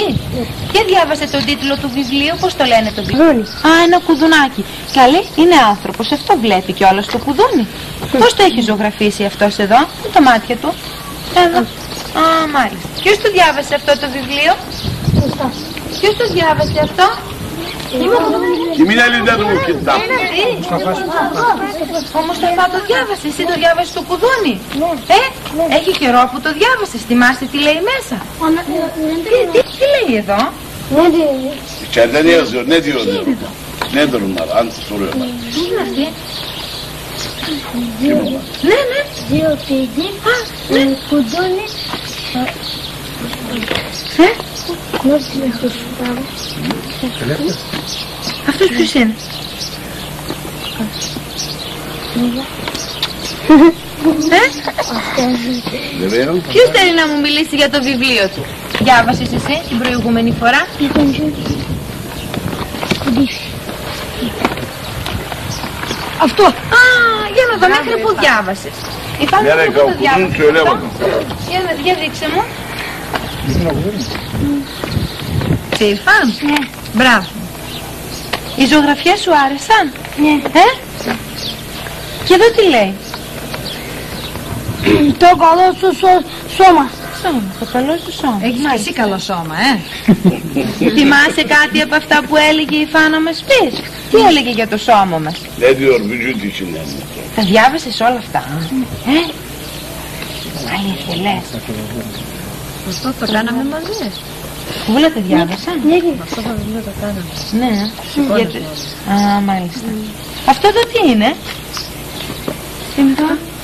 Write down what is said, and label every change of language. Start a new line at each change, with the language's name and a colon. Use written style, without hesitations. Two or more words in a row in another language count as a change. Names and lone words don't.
Greek: Και διάβασε τον τίτλο του βιβλίου. Πώς το λένε το βιβλίο? Ένα κουδουνάκι. Καλή, είναι άνθρωπος. Αυτό βλέπει κιόλας το κουδούνι. Πώς το έχει ζωγραφίσει αυτός εδώ? Με τα μάτια του. Εδώ. Μάλιστα. Ποιος το διάβασε αυτό το βιβλίο? Ποιος το διάβασε αυτό?
Turkish: Kimin elinden bu kitap?
Greek: Ο Μουσταφά το διάβασε. Εσύ το διάβασες το κουδούνι? Έχει καιρό που το διάβασες. Θυμάστε τι λέει μέσα? Τι λέει εδώ?
Turkish: İçeride ne yazıyor? Ne diyor? Nedir bunlar? Soruyorlar.
Greek: Τι είναι αυτή? Ναι. Δύο παιδί, κουδούνι. Αυτός ποιος είναι? Ποιος θέλει να μου μιλήσει για το βιβλίο του? Διάβασες εσύ την προηγούμενη φορά? Αυτό. Για να δω μέχρι που διάβασες.
Turkish: Nereye okudun söyle bakalım.
Greek: Για δείξε μου. Σε ήρθαν? Ναι. Μπράβο. Οι ζωγραφιές σου άρεσαν? Ναι. Και εδώ τι λέει? Το καλό σου σώμα. Το καλό σου σώμα. Έχεις και εσύ καλό σώμα, Θυμάσαι κάτι από αυτά που έλεγε η Φάνα να μας πεις? Τι έλεγε για το σώμα μας?
Turkish: Ne diyor vücut içinden?
Greek: Τα διάβασες όλα αυτά? Αλήθεια λες? Αυτό το κάναμε μαζί. Όλα τα διάβασα? Αυτό το βιβλίο το κάναμε. Ναι. Γιατί... μάλιστα. Αυτό εδώ τι είναι? Τι είναι αυτό?